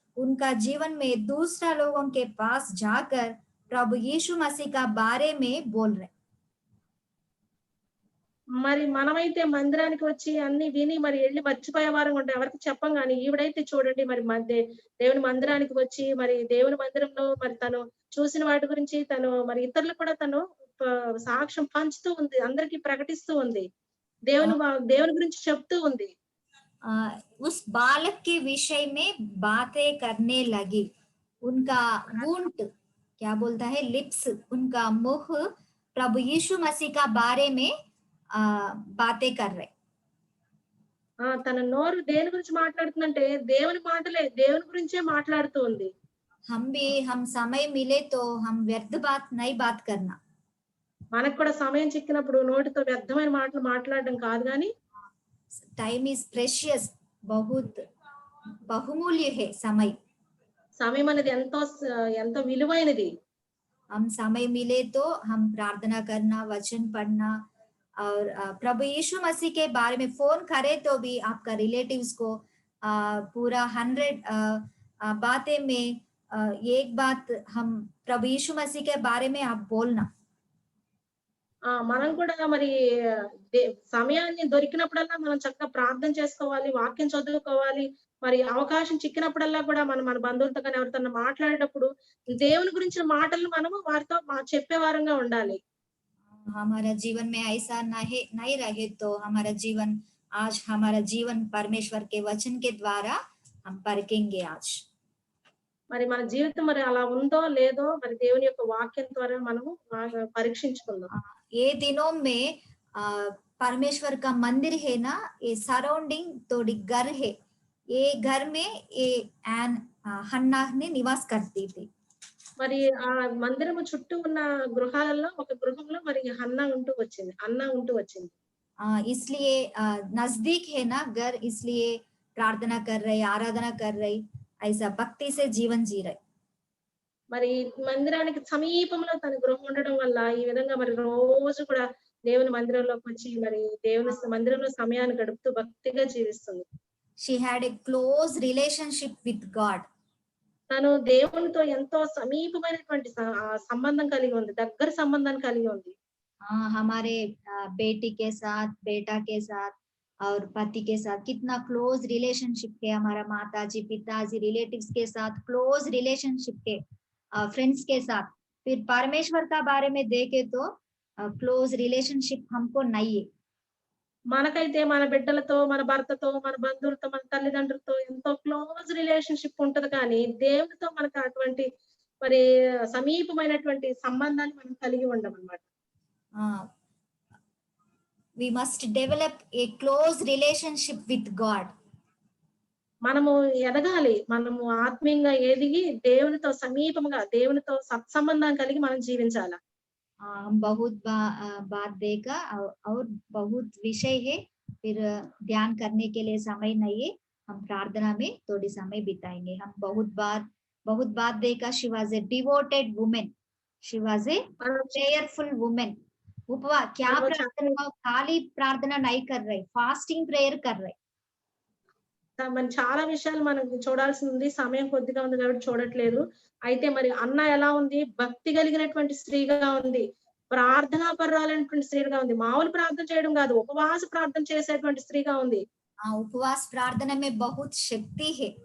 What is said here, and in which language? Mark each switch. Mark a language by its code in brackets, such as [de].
[hi] उनका जीवन में दूसरा लोगों के पास जाकर प्रभु यीशु मसीह का बारे में बोल रहे. [te] మరి మనమైతే మందిరానికి వచ్చి అన్ని విని మరి వెళ్ళి మర్చిపోయే వారం ఉంటే ఎవరికి చెప్పం, కానీ ఈవిడైతే చూడండి మరి దేవుని మందిరానికి వచ్చి మరి దేవుని మందిరంలో మరి తను చూసిన వాటి గురించి తను మరి ఇతరులు కూడా తను సాక్ష్యం పంచుతూ ఉంది, అందరికీ ప్రకటిస్తూ ఉంది, దేవుని గురించి చెప్తూ ఉంది. [hi] उस बालक के विषय में बातें करने लगी. उनका वुंट क्या बोलता है, लिप्स, उनका मुख प्रभु यीशु मसीह का बारे में बातें कर रहे. [te] తన నోరు దేని గురించి మాట్లాడుతుందంటే దేవుని మాటలే, దేవుని గురించే మాట్లాడుతూ ఉంది. [hi] हम समय मिले तो हम व्यर्थ बात नहीं बात करना. [te] మనకు కూడా సమయం చిక్కినప్పుడు నోటితో వ్యర్థమైన మాటలు మాట్లాడడం కాదు, కానీ [en] time is precious, [hi] बहुत बहुमूल्य है समय। [te] సమయం అనేది ఎంతో విలువైనది. [hi] हम समय मिले तो हम प्रार्थना करना, वचन पढ़ना और प्रभु यीशु मसीह के बारे में फोन करे तो भी आपका रिलेटिव्स को पूरा 100 बातें में एक बात हम प्रभु यीशु मसीह के बारे में आप बोलना। [te] మనం కూడా మరి సమయాన్ని దొరికినప్పుడల్లా మనం చక్కగా ప్రార్థన చేసుకోవాలి, వాక్యం చదువుకోవాలి. మరి అవకాశం చిక్కినప్పుడల్లా కూడా మనం మన బంధువులతో గాని ఎవరితోన్నా మాట్లాడేటప్పుడు దేవుని గురించిన మాటలను మనము వారితో చెప్పే వారంగా ఉండాలి. [hi] हमारा जीवन में ऐसा नहीं रहे तो हमारा जीवन आज हमारा जीवन परमेश्वर के वचन के द्वारा हम परखेंगे आज। [te] మరి మన జీవితం మరి అలా ఉందో లేదో మరి దేవుని యొక్క వాక్యం ద్వారా మనము పరీక్షించుకుందాం. [hi] ये दिनों में परमेश्वर का मंदिर है ना, ये सराउंडिंग थोड़ी घर है, ये घर में ये हन्ना ने निवास करती थी। [te] మరి ఆ మందిరము చుట్టూ ఉన్న గృహాలలో ఒక గృహంలో మరి అన్న ఉంటూ వచ్చింది. [hi] इसलिए नजदीक है ना घर, इसलिए प्रार्थना कर रहे, आराधना कर रही, ऐसा भक्ति से जीवन जी रहे। [te] మరి మందిరానికి సమీపంలో తన గృహం ఉండడం వల్ల ఈ విధంగా మరి రోజు కూడా దేవుని మందిరంలోకి వచ్చి మరి దేవుని మందిరంలో సమయాన్ని గడుపుతూ భక్తిగా జీవిస్తుంది. [en] She had a close relationship with God. [te] తను దేవునితో ఎంతో సమీపమైనటువంటి సంబంధం కలిగి ఉంది, దగ్గర సంబంధాన్ని కలిగి ఉంది. [hi] हमारे बेटी के साथ, बेटा के साथ और पति के साथ कितना क्लोज रिलेशनशिप है, हमारा माताजी पिताजी रिलेटिव्स के साथ क्लोज रिलेशनशिप है, फ्रेंड्स के साथ। फिर परमेश्वर का बारे में देखे तो क्लोज रिलेशनशिप हमको नहीं है। [te] మనకైతే మన బిడ్డలతో, మన భర్తతో, మన బంధువులతో, మన తల్లిదండ్రులతో ఎంతో క్లోజ్ రిలేషన్షిప్ ఉంటది. కానీ దేవునితో మనకు అటువంటి మరి సమీపమైనటువంటి సంబంధాన్ని మనం కలిగి ఉండమన్నమాట. [en] We must develop a close relationship with God. [te] మనము ఎదగాలి, మనము ఆత్మీయంగా ఎదిగి దేవునితో సమీపంగా దేవునితో సత్సంబంధం కలిగి మనం జీవించాలి. [hi] बहुत बात देखा और बहुत विषय है, फिर ध्यान करने के लिए समय नहीं है, हम प्रार्थना में थोड़ी समय बिताएंगे। हम बहुत बात देखा, [en] she was a devoted woman, she was a prayerful woman। [hi] उपवास क्या प्रार्थना, खाली प्रार्थना नहीं कर रहे, फास्टिंग प्रेयर कर रहे। [te] మనం చాలా విషయాలు మనం చూడాల్సి ఉంది, సమయం కొద్దిగా ఉంది కాబట్టి చూడట్లేదు. అయితే మరి అన్న ఎలా ఉంది, భక్తి కలిగినటువంటి స్త్రీగా ఉంది, ప్రార్థనా పరురాలైనటువంటి స్త్రీగా ఉంది. మామూలు ప్రార్థన చేయడం కాదు, ఉపవాస ప్రార్థన చేసేటువంటి స్త్రీగా ఉంది. [hi] उपवास प्रार्थना में बहुत शक्ति है।